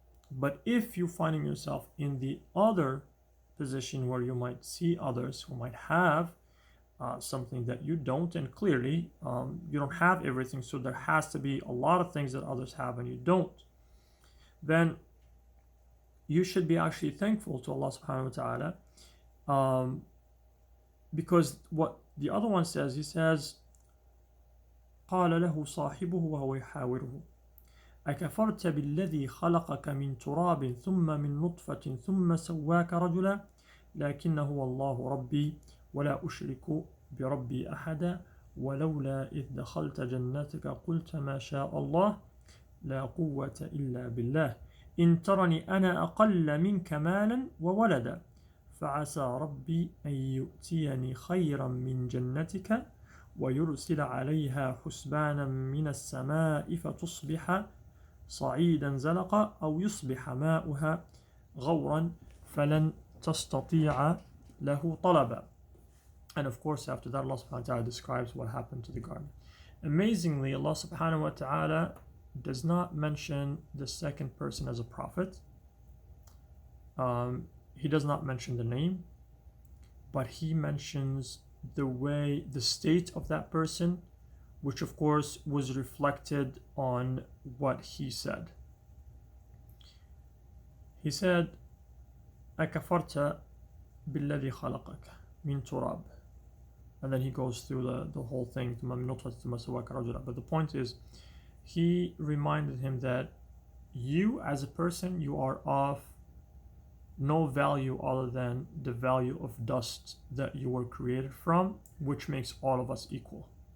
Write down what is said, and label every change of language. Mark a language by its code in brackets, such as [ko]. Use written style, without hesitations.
[en] But if you're finding yourself in the other position, where you might see others who might have something that you don't, and clearly you don't have everything, so there has to be a lot of things that others have and you don't, then you should be actually thankful to Allah subhanahu wa ta'ala, because what the other one says, he says, [ar] قال له صاحبه وهو يحاوره أكفرت بالذي خلقك من تراب ثم من نطفة ثم سواك رجلا لكن هو الله ربي ولا أشرك بربي أحدا ولولا إذ دخلت جنتك قلت ما شاء الله لا قوة إلا بالله إن ترني أنا أقل منك مالا وولدا فعسى ربي أن يؤتيني خيرا من جنتك ويرسل عليها حسبانا من السماء فتصبح صعيدا زلقا أو يصبح ماؤها غورا فلن تستطيع له طلبا. [en] And of course after that Allah subhanahu wa ta'ala describes what happened to the garden. Amazingly, Allah subhanahu wa ta'ala does not mention the second person as a prophet. He does not mention the name, but he mentions the way, the state of that person, which of course was reflected on what he said. He said, [ar] أكفرت بالذي خلقك من تراب. [en] And then he goes through the whole thing. But the point is, he reminded him that you as a person, you are of no value other than the value of dust that you were created from, which makes all of us equal.